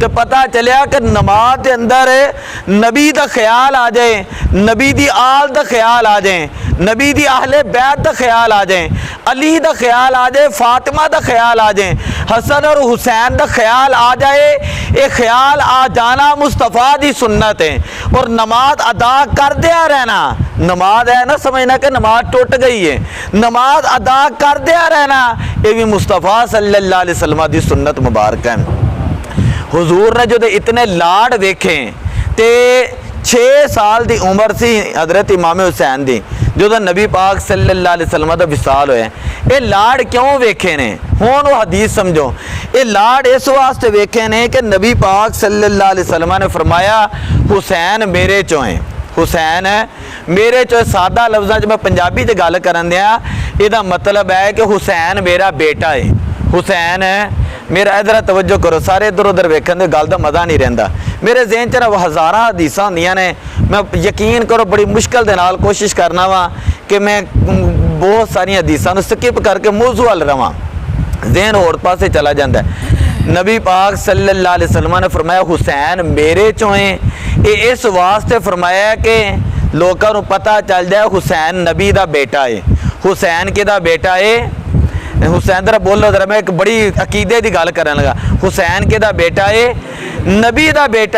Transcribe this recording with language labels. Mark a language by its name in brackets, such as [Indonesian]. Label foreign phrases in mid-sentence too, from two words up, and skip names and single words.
[Urdu] تو پتا چلیا کہ نماز کے اندر نبی کا خیال آ جائے، نبی دی آل کا خیال آ جائے، نبی دی اہلِ بیت کا خیال آ جائے، علی کا خیال آ جائے، فاطمہ کا خیال آ جائے، حسن اور حسین کا خیال آ جائے. یہ خیال آ جانا مصطفیٰ دی سنت ہے. اور نماز ادا کر دیا رہنا، نماز ہے نا سمجھنا کہ نماز ٹوٹ گئی ہے، نماز ادا کر دیا رہنا یہ بھی مصطفیٰ [Arabic] صلى الله عليه وسلم [Urdu] دی سنت مبارک ہے. [Punjabi] ਹੁਜ਼ੂਰ ਨੇ ਜੋ ਇਤਨੇ ਲਾਡ ਵੇਖੇ ਤੇ 6 ਸਾਲ ਕੀ ਉਮਰ ਸੀ ਹਜ਼ਰਤ ਇਮਾਮ ਹੁਸੈਨ ਦੀ ਜੋ ਨਬੀ ਪਾਕ [Arabic] صلى الله عليه وسلم [Punjabi] ਕਾ ਵਿਸਾਲ ਹੋਇਆ। ਯੇ ਲਾਡ ਕਿਉਂ ਵੇਖੇ ਨੇ ਹੁਣ ਵੋ ਹਦੀਸ ਸਮਝੋ। ਯੇ ਲਾਡ ਇਸ ਵਾਸਤੇ ਵੇਖੇ ਨੇ ਕਿ ਨਬੀ ਪਾਕ [Arabic] صلى الله عليه وسلم [Punjabi] ਨੇ ਫ਼ਰਮਾਇਆ ਹੁਸੈਨ ਮੇਰੇ ਚੋ ਹੈ, ਹੁਸੈਨ ਮੇਰੇ ਚੋ। ਸਾਦਾ ਲਫ਼ਜ਼ਾਂ ਮੈਂ ਪੰਜਾਬੀ ਚ ਗੱਲ ਕਰਨ ਦਿਆ ਇਹਦਾ ਮਤਲਬ ਹੈ ਕਿ ਹੁਸੈਨ ਮੇਰਾ ਬੇਟਾ ਹੈ, ਹੁਸੈਨ ਮੇਰਾ। ਇਧਰ ਤਵੱਜੋ ਕਰੋ ਸਾਰੇ ਇਧਰ ਉਧਰ ਵੇਖਣ ਦੇ ਗੱਲ ਦਾ ਮਜ਼ਾ ਨਹੀਂ ਰਹਿੰਦਾ। ਮੇਰੇ ਜ਼ਹਨ ਚ ਹਜ਼ਾਰਾਂ ਹਦੀਸਾਂ ਹੋਂਦੀਆਂ ਨੇ, ਮੈਂ ਯਕੀਨ ਕਰੋ ਬੜੀ ਮੁਸ਼ਕਿਲ ਦੇ ਨਾਲ ਕੋਸ਼ਿਸ਼ ਕਰਨਾ ਵਾ ਕਿ ਮੈਂ ਬਹੁਤ ਸਾਰੀਆਂ ਹਦੀਸਾਂ ਨੂੰ ਸਕਿਪ ਕਰਕੇ ਮੌਜ਼ੂ ਅਲ ਰਵਾਂ, ਜ਼ਹਨ ਹੋਰ ਪਾਸੇ ਚਲਾ ਜਾਤਾ ਹੈ। ਨਬੀ ਪਾਕ [Arabic] صلى الله عليه وسلم [Punjabi] ਨੇ ਫ਼ਰਮਾਇਆ ਹੁਸੈਨ ਮੇਰੇ ਚੋਂ ਹੈ। [Urdu] یہ اس واسطے فرمایا کہ لوگوں کو پتا چل جائے حسین نبی کا بیٹا ہے. [Punjabi] ਹੁਸੈਨ ਕਿਹਦਾ ਬੇਟਾ ਹੈ? ਹੁਸੈਨ ਜ਼ਰਾ ਬੋਲੋ ਜ਼ਰਾ, ਮੈਂ ਏਕ ਬੜੀ ਅਕੀਦੇ ਕੀ ਗੱਲ ਕਰਨ ਲਗਾ। ਹੁਸੈਨ ਕਿਹਦਾ ਬੇਟਾ ਹੈ? ਨਬੀ ਕਾ ਬੇਟਾ।